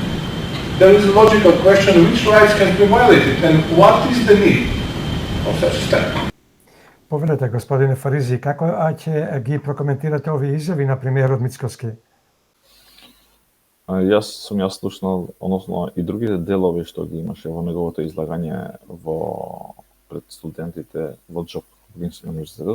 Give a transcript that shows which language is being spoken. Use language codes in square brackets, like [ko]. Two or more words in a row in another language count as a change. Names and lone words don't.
[en] There is a logical question: which rights can be violated, and what is the need of such a step? [mk] Повелете, господине Фаризи, како ќе ги прокоментирате овие изјави на премиерот Мицкоски? Јас слушнал, односно и другите делови што ги имаше во неговото излагање пред студентите во Џон Хопкинс универзитетот.